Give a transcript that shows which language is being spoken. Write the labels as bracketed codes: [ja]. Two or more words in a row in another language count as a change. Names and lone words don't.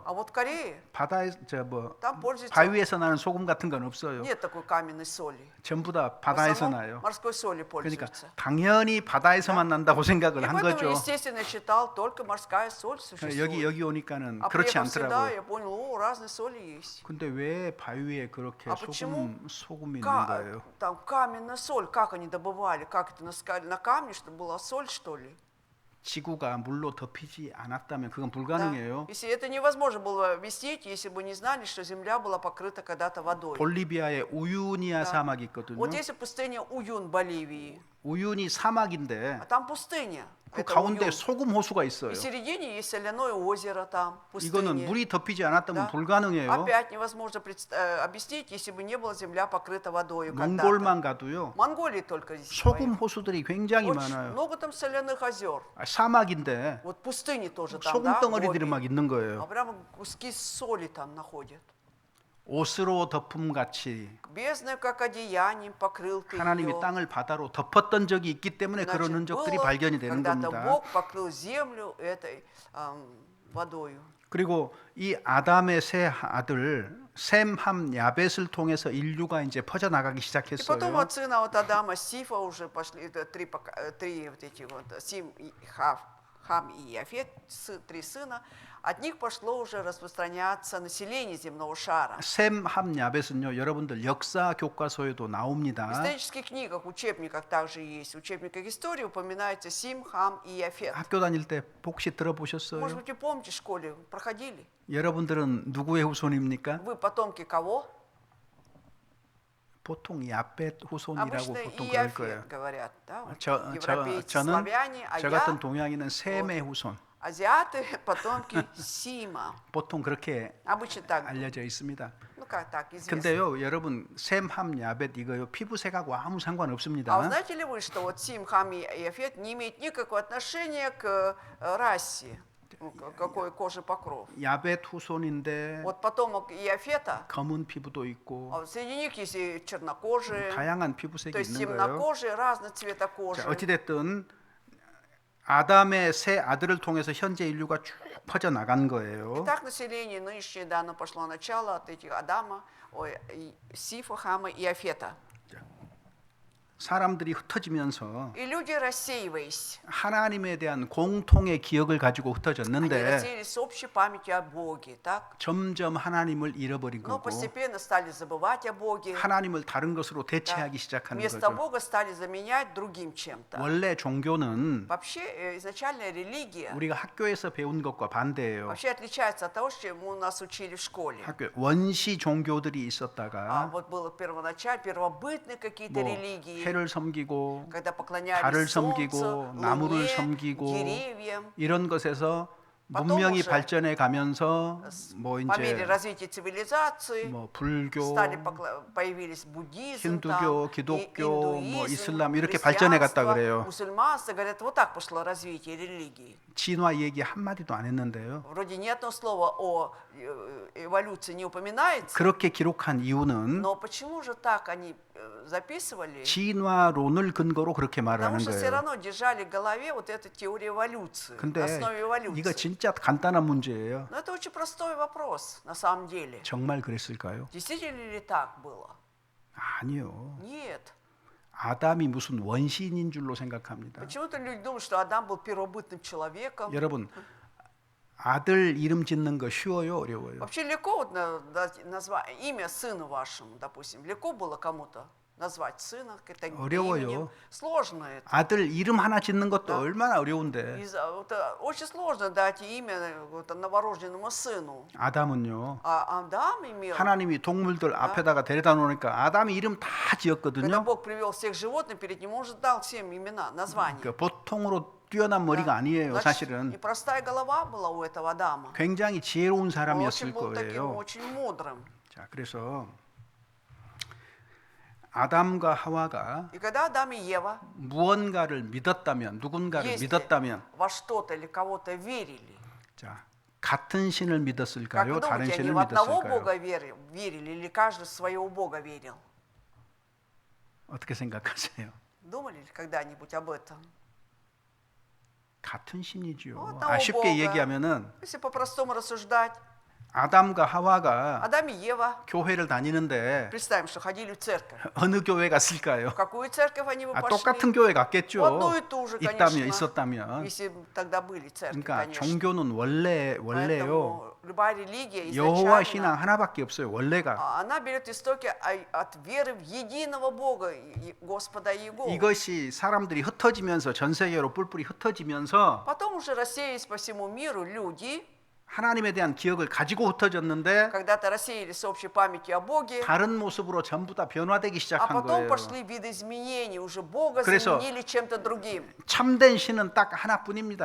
[ru] А вот в Корее [ko] 바다에 [ru] там пользуются... [ko] 바위에서 나는 소금 같은 건 없어요. [ru] Нет такой каменной соли. [ko] 전부 다 [ru] В [ko] 바다에서 [ru] основном [ko] 나요. [ru] морской солью [ko] 그러니까 [ru] пользуются. [ko] 당연히 바다에서만 난다고 [ru] И [ko] 생각을 한 [ru] поэтому, [ko] 거죠. [ru] естественно, считал, только морская соль существует. [ko] 여기 오니까는 [ru] А [ko] 그렇지 [ru] приехав сюда, [ko] 않더라고요. [ru] я понял, о, разные соли есть. [ko] 근데 왜 바위에 그렇게 [ru] 아, почему? [ko] 소금이 있는 [ru] Ка- [ko] 거예요? [ru] Там каменная соль, как они добывали? Как это, на камне, чтобы была соль, что ли? [ko] 지구가 물로 덮이지 않았다면 그건 [ru] Да. [ko] 불가능해요. [ru] Если это невозможно было объяснить, если бы не знали, что земля была покрыта когда-то водой. [ko] 볼리비아에 우유니아 사막이 있거든요. [ru] Вот если пустыня Уюн Боливии, [ko] 우유니 사막인데 [ru] а там пустыня. [ko] 그 [ru] Это [ko] 가운데 [ru] Уюн. [ko] 소금 호수가 [ru] И [ko] 있어요. [ru] в середине есть соляное озеро там, [ko] 이거는 [ru] пустыня. [ko] 물이 덮이지 않았다면 [ru] Да. [ko] 불가능해요. [ru] Опять невозможно объяснить, если бы не была земля покрыта водой когда-то. [ko] 몽골만 가도요. [ru] В Монголии только здесь [ko] 소금 호수들이 굉장히 [ru] очень [ko] 많아요. [ru] много там соляных озер. [ko] 사막인데 [ru] Вот пустыни тоже там, [ko] 소금 [ru] да, [ko] 덩어리들이 [ru] гоби. [ko] 막 있는 [ru] А [ko] 거예요. [ru] прямо куски соли там находят. [ko] 옷으로 덮음 같이 [ru] Бездной, как одеянием, покрыл ты [ko] 하나님이 [ru] ее. [ko] 땅을 바다로 덮었던 적이 있기 때문에 그런 [ru] Значит, [ko] 흔적들이 [ru] было, [ko] 발견이 되는 [ru] когда-то [ko] 겁니다. [ru] Бог покрыл землю этой водою. [ko] 그리고 이 아담의 세 아들 셈, 함, 야벳을 통해서 인류가 이제 퍼져 나가기 [ru] И потом [ko] 시작했어요. [ru] от сына вот Адама, Сифа уже пошли, это три вот эти вот, Сим, Хам и Яфет, три сына. От них пошло уже распространяться население земного шара. [ko] 셈, 함, 야벳은요, 여러분들 역사 교과서에도 [ru] В [ko] 나옵니다. [ru] исторических книгах, учебниках также есть. В учебниках истории упоминается Сим, Хам и Яфет. [ko] 학교 다닐 때 혹시 [ru] Может [ko] 들어보셨어요? [ru] быть, вы помните, в школе проходили? [ko] 여러분들은 누구의 후손입니까? [ru] Вы потомки кого? [ko] 보통 야벳 후손이라고 [ru] Обычно [ko] 보통 그럴 [ru] Иафет [ko] 거예요. [ru] говорят, да? вот [ko] 저는 [ru] европейцы, славяне, а [ko] 저 같은 [ru] я, [ko] 동양인은 셈의 후손. [ru] азиаты, потомки Сима. [ko] 보통 그렇게 [ru] Обычно так, [ko] 알려져 있습니다. [ru] ну как так, известно. [ko] 근데요, 여러분 셈, 함, 야벳 이거요 피부색하고 아무 상관 [ru] А вы [ko] 없습니다. [ru] знаете ли вы, что вот Сим, Хам и Яфет не имеют никакого отношения к расе, ну, какой кожи покров? [ko] 야벳 후손인데 [ru] Вот потомок Иафета, [ko] 검은 피부도 있고 [ru] а вот среди них есть и чернокожие, [ko] 다양한 [ru] то [ko] 피부색이 [ru] есть [ko] 있는 거예요. [ru] темнокожие, разного цвета кожи. [ko] 자, 어찌됐든 아담의 세 아들을 통해서 현재 인류가 쭉 퍼져 나간 거예요. [ru] Итак, население нынешнее, да, оно пошло начало от этих Адама, Сифа, Хама и Иафета. [ko] 사람들이 흩어지면서 [ru] И люди, рассеиваясь, [ko] 하나님에 대한 공통의 기억을 가지고 [ru] они [ko] 흩어졌는데 [ru] рассеялись с общей памятью о Боге, так? [ko] 점점 하나님을 잃어버린 [ru] Но [ko] 거고 [ru] постепенно стали забывать о Боге. [ko] 하나님을 다른 것으로 [ru] Да. [ko] 대체하기 시작하는 [ru] Вместо [ko] 거죠. [ru] Бога стали заменять другим чем-то. [ko] 원래 종교는 [ru] Вообще, изначальная религия [ko] 우리가 학교에서 배운 것과 반대예요. [ru] вообще отличается от того, чему нас учили в школе. [ko] 학교 원시 종교들이 [ru] А [ko] 있었다가 [ru] вот было первоначально, первобытные какие-то [ko] 뭐 [ru] религии, [ko] 해를 섬기고 [ru] когда [ko] 달을 [ru] поклонялись [ko] 섬기고 [ru] солнцу, [ko] 나무를 [ru] луне, [ko] 섬기고 [ru] деревьям. [ko] 이런 것에서 [ru] Потом [ko] 문명이 [ru] уже [ko] 발전해 가면서 뭐 [ru] По мере [ko] 이제 [ru] развития цивилизации [ko] 뭐 불교, [ru] появились буддизм, [ko] 힌두교, [ru] там, [ko] 기독교, 뭐 [ru] индуизм, [ko] 이슬람 이렇게 발전해 갔다 [ru] христианство, [ko] 그래요. [ru] мусульманство. Говорят, вот так пошло развитие религии. [ko] 진화 얘기 한 마디도 안 했는데요. [ru] Вроде ни одного слова о эволюции не упоминается, [ko] 그렇게 기록한 이유는 [ru] но почему же так они записывали? [ko] 진화론을 근거로 그렇게 말을 [ru] Потому [ko] 하는 [ru] что все [ko] 거예요. [ru] равно держали в голове вот эту теорию эволюции, на [ko] 근데 [ru] основе [ko] 이거 [ru] эволюции. [ko] 진짜 간단한 문제예요. [ru] Но это очень простой вопрос, на самом деле. [ko] 정말 그랬을까요? [ru] Действительно ли так было? [ko] 아니요. [ru] Нет. [ko] 아담이 무슨 원시인인 줄로 생각합니다. [ru] Почему-то люди думают, что Адам был первобытным человеком. [ko] 여러분, 아들 이름 짓는 거 쉬워요, 어려워요? [ru] Вообще легко вот назвать имя сыну вашему, допустим. Легко было кому-то назвать сына каким-то [ko] 어려워요. [ru] именем. Сложно это. [ko] 아들 이름 하나 짓는 것도 [ru] Да. [ko] 얼마나 어려운데. [ru] Вот, очень сложно дать имя вот, новорожденному сыну. [ko] 아담은요. [ru] А Адам имел, [ko] 하나님이 동물들 앞에다가 데려다 놓으니까 아담이 이름 다 [ru] когда [ko] 지었거든요. [ru] Бог привел всех животных перед ним, он же дал всем имена, названия. [ko] 그러니까 보통으로 뛰어난 머리가 아니에요, [ru] Значит, [ko] 사실은. [ru] непростая голова была у этого Адама. [ko] 굉장히 지혜로운 [ru] Он [ko] 사람이었을 [ru] очень был таким, [ko] 거예요. [ru] очень мудрым. [ko] 자, 그래서 아담과 하와가 [ru] И когда Адам и Ева, [ko] 무언가를 믿었다면, 누군가를 [ru] если [ko] 믿었다면, [ru] во что-то или кого-то верили, [ko] 자, 같은 신을 [ru] как [ko] 믿었을까요? [ru] вы [ko] 다른 [ru] думаете, они [ko] 신을 [ru] в одного [ko] 믿었을까요? [ru] Бога верили или каждый в своего Бога верил? [ko] 어떻게 생각하세요? [ru] Думали ли когда-нибудь об этом? [ko] 같은 신이지요. [ru] одного [ko] 쉽게 [ru] Бога. [ko] 얘기하면은 [ru] Если по-простому рассуждать, [ko] 아담과 하와가 [ru] Адам и Ева, [ko] 교회를 다니는데 [ru] представим, что ходили в церковь. [ko] 어느 교회 갔을까요? [ru] В какую церковь они бы [ko] 똑같은 [ru] пошли? [ko] 교회 [ru] В [ko] 갔겠죠. [ru] одну и ту же, конечно. [ko] 있었다면. [ru] Если бы тогда были церкви, [ko] 그러니까 [ru] конечно. [ko] 종교는 원래요. [ru] Поэтому любая религия [ko] 여호와 신앙 [ru] изначально, [ko] 하나밖에 없어요. 원래가. [ru] она берет истоки от веры в единого Бога, Господа Иеговы. [ko] 이것이 사람들이 흩어지면서 전 세계로 뿔뿔이 흩어지면서 [ru] Потом уже рассеялись по всему миру люди, [ko] 하나님에 대한 기억을 가지고 흩어졌는데 [ru] когда-то рассеялись с общей памятью о Боге, [ko] 다른 모습으로 전부 다 변화되기 [ru] а [ko] 시작한 [ru] потом [ko] 거예요. [ru] пошли видоизменения, уже Бога [ko] 그래서 [ru] заменили чем-то другим. [ko] 참된 신은 딱 하나뿐입니다.